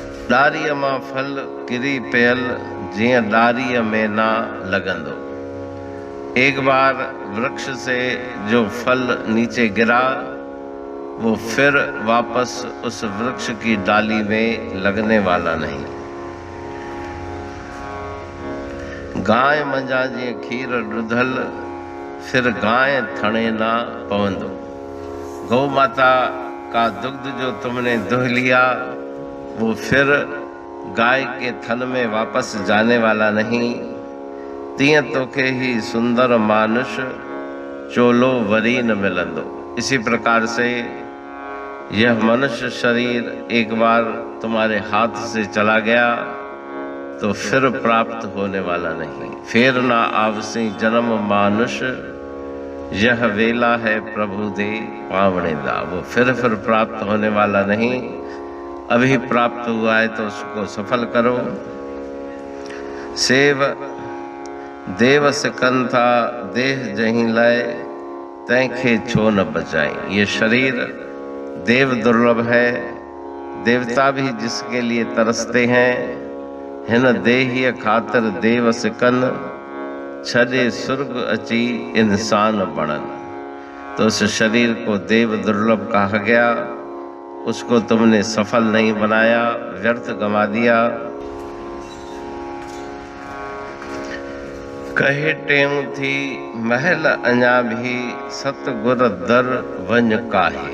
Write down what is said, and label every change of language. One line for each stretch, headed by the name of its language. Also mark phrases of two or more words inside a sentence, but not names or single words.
Sindhi: डारीअ मां फल किरी पियल जीअं डारीअ में ना लगंदो।
Hindi: एक बार वृक्ष से जो फल नीचे गिरा वो फिर वापस उस वृक्ष की डाली में लगने वाला नहीं।
Sindhi: गाय मंझा जीअं खीर ॾुधल फिर गाय थणे ना पवंदो।
Hindi: गौ माता का दुग्ध जो तुमने दुह लिया वो फिर गाय के थन में वापस जाने वाला नहीं।
Sindhi: तीअं तोखे ही सुंदर मानुष चोलो वरी न मिलंदो।
Hindi: इसी प्रकार से यह मनुष्य शरीर एक बार तुम्हारे हाथ से चला गया तो फिर प्राप्त होने वाला नहीं।
Sindhi: फिर ना आवसी जन्म मानुष यह वेला है प्रभु दे पावणेदा।
Hindi: वो फिर प्राप्त होने वाला नहीं। अभी प्राप्त हुआ है तो उसको सफल करो।
Sindhi: सेव देव सिकन था देह जहीं लय तैंखे छो न बचाई।
Hindi: ये शरीर देव दुर्लभ है, देवता भी जिसके लिए तरसते हैं।
Sindhi: हिन देहीय खातिर देव सिकन छॾे सुर्ग अची इंसान बणन।
Hindi: तो उस शरीर को देव दुर्लभ कहा गया। उसको तुमने सफल नहीं बनाया, व्यर्थ गंवा दिया।
Sindhi: कहे टेम थी महल अञा भी सतगुर दर वंज काहे।